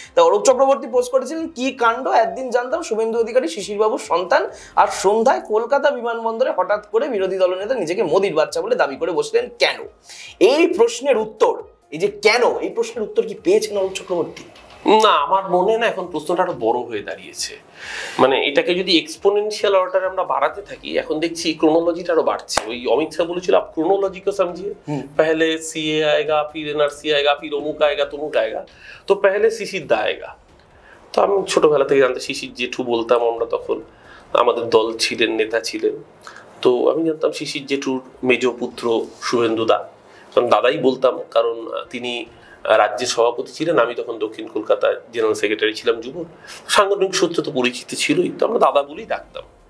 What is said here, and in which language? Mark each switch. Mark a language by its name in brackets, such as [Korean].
[Bangla] তা অরূপ চক্রবর্তী পোস্ট করেছিলেন, কি কাণ্ড, একদিন জানতাম শুভেন্দু অধিকারী শিশিরবাবুর সন্তান, আর সন্ধ্যায় কলকাতা বিমানবন্দরে হঠাৎ করে বিরোধী দলনেতা নিজেকে মোদির বাচ্চা বলে দাবি করে বসলেন কেন? এই প্রশ্নের উত্তর, এই যে কেন, এই প্রশ্নের উত্তর কি পেয়েছেন অরূপ চক্রবর্তী? না, আমার মনে না এখন প্রশ্নটা আরো বড় হয়ে দাঁড়িয়েছে। মানে এটাকে যদি এক্সপোনেনশিয়াল অর্ডারে আমরা বাড়াতে থাকি, এখন দেখছি ক্রোনোলজিটা আরো বাড়ছে। ওই অমিত শাহ বলেছিল, [Hindi] আপ ক্রোনোলজি को समझिए, पहले सीए आएगा, फिर एनआरसी आएगा, फिर অমুক आएगा, তমুক आएगा, তো पहले শিশির দা आएगा। [Bangla] তো আমি ছোটবেলা থেকে জানতে শিশির জেঠু বলতাম আমরা, তখন আমাদের দল ছিলেন, নেতা ছিলেন, তো আমি জানতাম শিশির জেঠুর মেজ পুত্র শুভেন্দু দা, কারণ দাদাই বলতাম, কারণ তিনি রাজ্যের সভাপতি ছিলেন, আমি তখন দক্ষিণ কলকাতায় জেনারেল সেক্রেটারি ছিলাম যুব, সাংগঠনিক সূত্রে তো পরিচিতি ছিলই, তো আমরা দাদা বলেই ডাকতাম।